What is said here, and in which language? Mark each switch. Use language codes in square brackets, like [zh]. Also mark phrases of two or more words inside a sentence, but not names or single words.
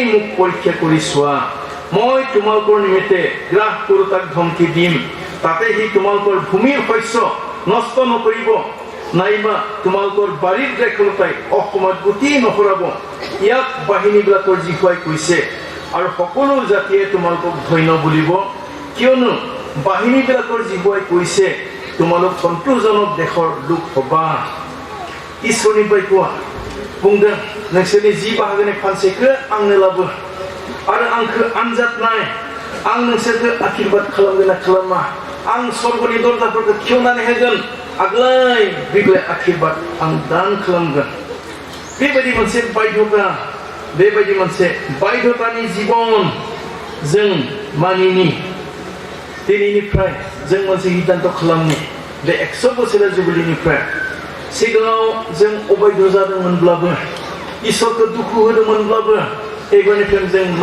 [as] মোক পৰীক্ষা কৰি চোৱা মই তোমালোকৰ নিমিত্তে গ্ৰাস কৰোতাক ধমকি দিম তাতে সি তোমালোকৰ ভূমিৰ শস্য নষ্ট নকৰিব নাইবা তোমালোকৰ বাৰীৰ দ্ৰাক্ষলতাই অসমত গুটি নসৰাব ইয়াক বাহিনীবিলাকৰ জিহুৱাই কৈছে আৰু সকলো জাতিয়ে তোমালোকক ধন্য বুলিব কিয়নো বাহিনীবিলাকৰ জিহুৱাই কৈছে তোমালোক সন্তোষজনক দেশৰ লোক হবা [brx] ঈশ্বৰनि बायख'आ बुंदों नोंसोरनि जि बाहागोनि फानसेखौ आंनो लाबो आरो आंखौ आनजाद नाय आं नोंसोरखौ आशीर्बाद खालामगोन ना खालामा आं स्वर्गनि दरजाफोरखौ खेवनानै होगोन आग्लाय बिग्लाय आशीर्बाद आं दान खालामगोन बेबायदि मोनसे बायध'ता बेबायदि मोनसे बायध'तानि जीवन जों मानिनि दिनैनिफ्राय जों मोनसे सिद्धान्त खालामनि बे 100 बोसोरा जुबिलिनिफ्राय सिगाङाव जों अबायध' जादोंमोनब्लाबो इसोरखौ दुखु होदोंमोनब्लाबो एबारनिफ्राय जों